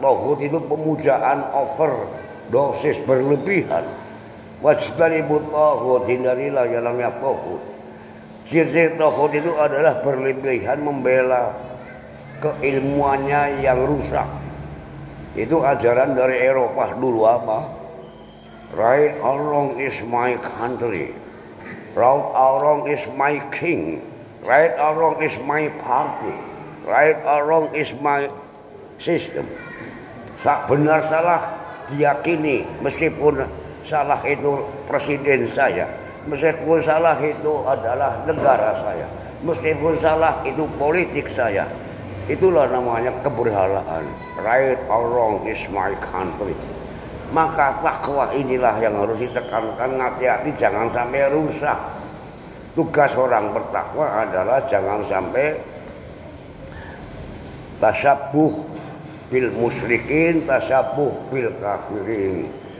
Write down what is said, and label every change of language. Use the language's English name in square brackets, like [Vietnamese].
[Indonesian] Tohut itu pemujaan overdosis, berlebihan. [Arabic] Wajtanibut tohut, [Indonesian] hindarilah yang namanya tohut. Ciri tohut itu adalah berlebihan membela keilmuannya yang rusak. Itu ajaran dari Eropa dulu apa? [English] Right or wrong is my country. Right or wrong is my king. Right or wrong is my party. Right or wrong is my system. [Indonesian] Benar salah diyakini, meskipun salah itu presiden saya, meskipun salah itu adalah negara saya, meskipun salah itu politik saya. Itulah namanya keberhalaan. [English] Right or wrong is my country. [Indonesian] Maka takwa inilah yang harus ditekankan, hati-hati jangan sampai rusak. Tugas orang bertakwa adalah jangan sampai [Arabic] tasyabuh bil musyrikin, tasyabuh bil kafirin.